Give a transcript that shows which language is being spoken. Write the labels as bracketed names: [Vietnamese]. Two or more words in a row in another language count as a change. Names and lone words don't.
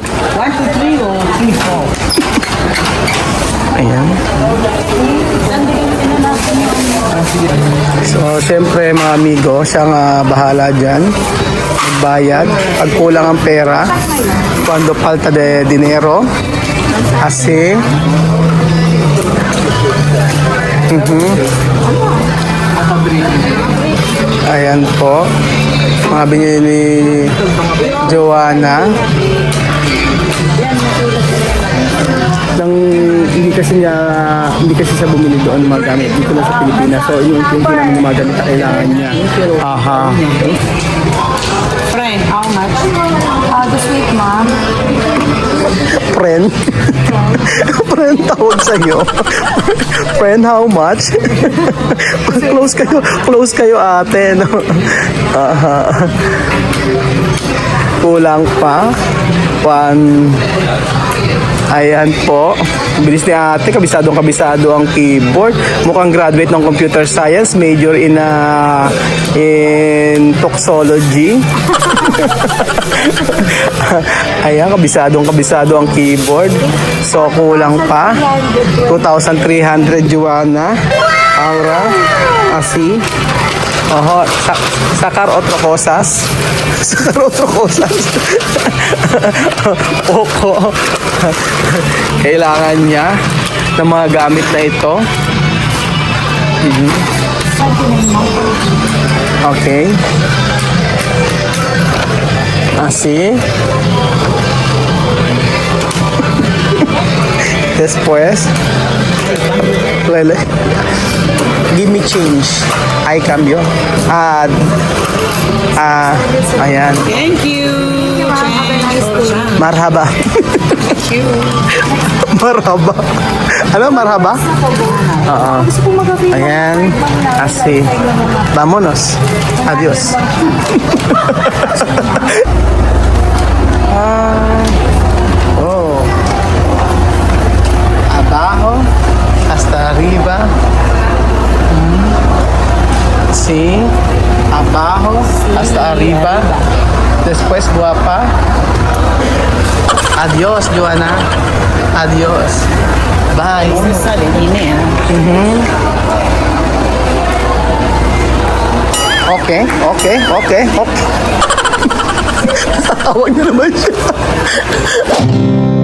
[Filipino] 1, 2, 3 o 3, 4. Ayan. So, siyempre mga amigo, siyang bahala dyan. Magbayad. Pag kulang ang pera, [Spanish] cuando falta de dinero, así. [Filipino] Ayan po. Mga binili ni Joanna. Nang hindi kasi siya bumili doon ng mga gamit dito na sa Pilipinas. So, yung namin yung mga gamit na kailangan niya. Aha. [English] Friend, how much? This week, ma'am. [Filipino] Friend? Friend tawag sa'yo. [English] Friend, how much? [Filipino] Close kayo ate, no? Aha. Kulang pa. Ayan po. Bilis ni ate. Kabisado ang keyboard. [English] Mukhang graduate ng computer science. Major in toxology. [Filipino] Ayan, kabisado ang keyboard. So, kulang pa. 2,300 Joanna. Aura. [Spanish] Asi. Oho, sacar otro cosas. Oko. [Filipino] Kailangan niya ng mga gamit na ito. Okay. [Spanish] Así. Después, [English] give me change. [Filipino] Ay, cambio. Ayan. [English] Thank you. [Arabic] Marhaba. Marhaba. [Filipino] Ano, marhaba? Oo. Ayan. [Spanish] Así. Vámonos. Adios. Oh. Abajo hasta arriba. Sí. Abajo hasta arriba. Después guapa. Adios, Joanna. Adios. Bye. Sale Guinea. [Filipino] Okay. Tawag na naman siya.